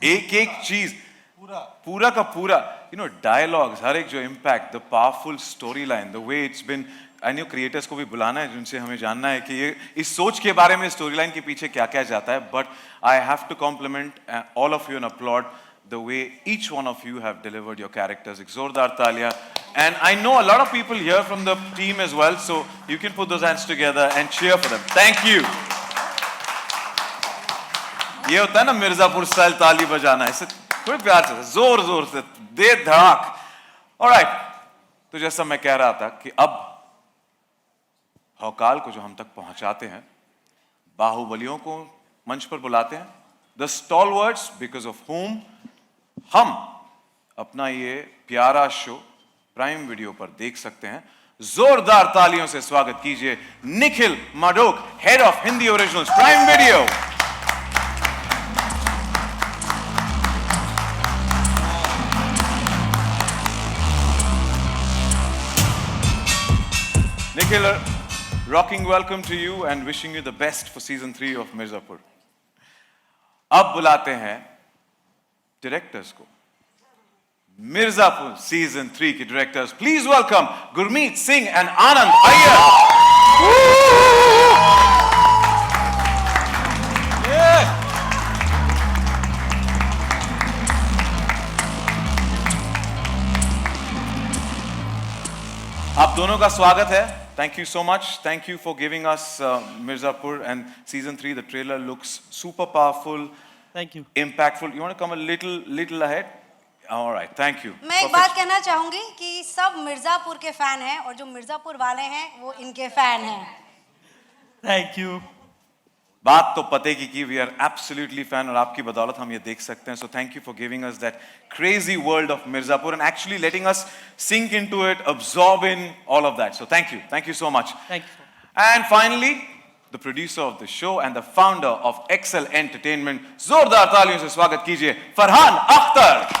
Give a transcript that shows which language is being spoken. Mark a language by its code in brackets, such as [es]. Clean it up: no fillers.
[hi] एक एक चीज, पूरा का पूरा, डायलॉग्स, हर एक जो impact, [en] The powerful story line, the way it's been. I know [hi] creators को भी बुलाना है, जिनसे हमें जानना है कि ये इस सोच के बारे में, स्टोरी लाइन के पीछे क्या क्या जाता है। [en] But I have to compliment all of you and applaud the way each one of you have delivered your characters. [hi] एक जोरदार तालियां. [en] And I know a lot of people here from the team as well, so you can put those hands together and cheer for them. Thank you. [hi] ये होता है ना Mirzapur style ताली बजाना, इसे थोड़े प्यार से, जोर जोर से, दे धड़ाक. [en] Alright, [hi] तो जैसा मैं कह रहा था कि अब भौकाल को जो हम तक पहुंचाते हैं, बाहुबलियों को मंच पर बुलाते हैं, [en] the stalwarts because of whom [hi] हम अपना ये प्यारा शो प्राइम वीडियो पर देख सकते हैं. जोरदार तालियों से स्वागत कीजिए Nikhil माडोक, head of Hindi originals, prime video. [en] Nikhil, rocking welcome to you and wishing you the best for season 3 of Mirzapur. [hi] अब बुलाते हैं डायरेक्टर्स को, मिर्जापुर सीजन 3 के directors. Please welcome Gurmeet Singh and आनंद अय्यर. आप दोनों का स्वागत है. [en] Thank you so much. Thank you for giving us Mirzapur and season 3. The trailer looks super powerful. Thank you. Impactful. You want to come a little ahead? All right. Thank you. [hi] मैं एक बात कहना चाहूंगी कि सब मिर्जापुर के fan हैं और जो मिर्जापुर वाले हैं वो इनके फैन हैं. [en] Thank you. [hi] बात तो पते की [en] we are absolutely fan [hi] और आपकी बदौलत हम ये देख सकते हैं. [en] So thank you for giving us that crazy world of Mirzapur and actually letting us sink into it, absorb in all of that. So thank you. Thank you so much. Thank you. And finally, the producer of the show and the founder of Excel Entertainment. [hi] जोरदार तालियों से स्वागत कीजिए फरहान अख्तर.